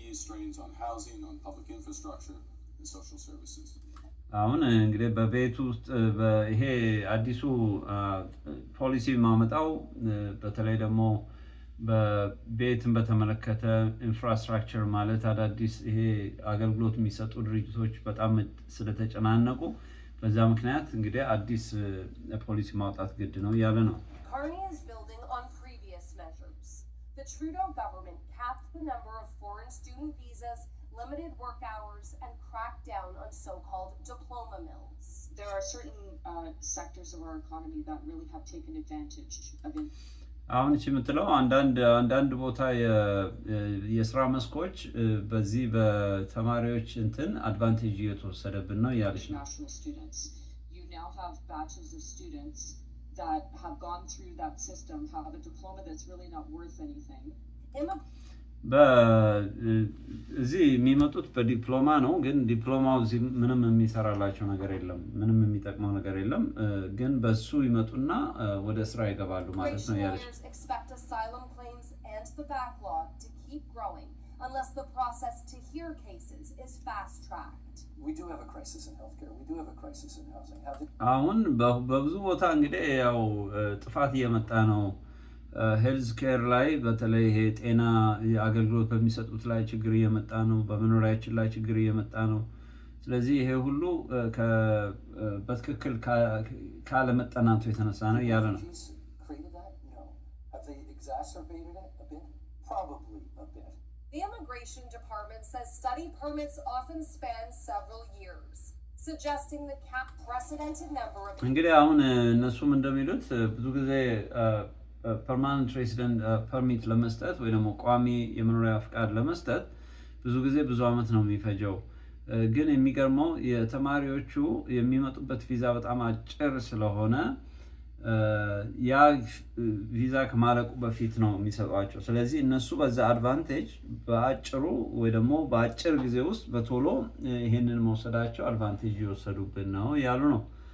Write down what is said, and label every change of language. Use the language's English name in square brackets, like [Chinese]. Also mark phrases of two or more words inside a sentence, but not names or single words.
[Amharic] አሁን እንግዲህ በቤት ውስጥ ይሄ አዲሱ ፖሊሲ ማመጣው በተለይ ደግሞ በቤትን በተመለከተ ኢንፍራስትራክቸር ማለት አዳዲስ ይሄ አገልግሎት የሚሰጡ ድርጅቶች በጣም ስለተጨናነቁ በዛ ምክንያት እንግዲህ አዲስ ፖሊሲ ማውጣት ግድ ነው ያለ ነው። [English] Carney is building on previous measures. The Trudeau government capped the number of foreign student visas, limited work hours, and cracked down on so-called diploma mills. There are certain sectors of our economy that really have taken advantage of it. [Amharic] አሁን እቺ የምትለው አንዳንድ ቦታ የስራ መስኮች በዚህ በተማሪዎች እንትን አድቫንቴጅ እየተወሰደብን ነው ያለች ነው። [English] You now have batches of students that have gone through that system, have a diploma that's really not worth anything. [Amharic] እዚህ የሚመጡት በዲፕሎማ ነው፣ ግን ዲፕሎማው እዚህ ምንም የሚሰራላቸው ነገር የለም፣ ምንም የሚጠቅመው ነገር የለም። ግን በሱ ይመጡና ወደ ስራ ይገባሉ ማለት ነው ያለች። [English] Unless the process to hear cases is fast-tracked. We do have a crisis in healthcare. We do have a crisis in housing. [Amharic] አሁን በብዙ ቦታ እንግዲህ ያው ጥፋት እየመጣ ነው። [English] health care [Amharic] ላይ በተለይ ይሄ ጤና አገልግሎት በሚሰጡት ላይ ችግር እየመጣ ነው። በመኖሪያችን ላይ ችግር እየመጣ ነው። ስለዚህ ይሄ ሁሉ በትክክል ካለመጠናቱ የተነሳ ነው ያለ ነው። [English] The Immigration Department says study permits often span several years, suggesting the cap precedented number of [Amharic] እንግዲህ አሁን እነሱም እንደሚሉት ብዙ ጊዜ [English] permanent resident permit [Amharic] ለመስጠት ወይ ደግሞ ቋሚ የመኖሪያ ፍቃድ ለመስጠት ብዙ ጊዜ ብዙ አመት ነው የሚፈጀው። ግን የሚገርመው የተማሪዎቹ የሚመጡበት ቪዛ በጣም አጭር ስለሆነ ያ ቪዛ ከማለቁ በፊት ነው የሚሰጧቸው። ስለዚህ እነሱ በዛ አድቫንቴጅ በአጭሩ ወይ ደግሞ በአጭር ጊዜ ውስጥ በቶሎ ይሄንን መውሰዳቸው አድቫንቴጅ እየወሰዱብን ነው ያሉ ነው።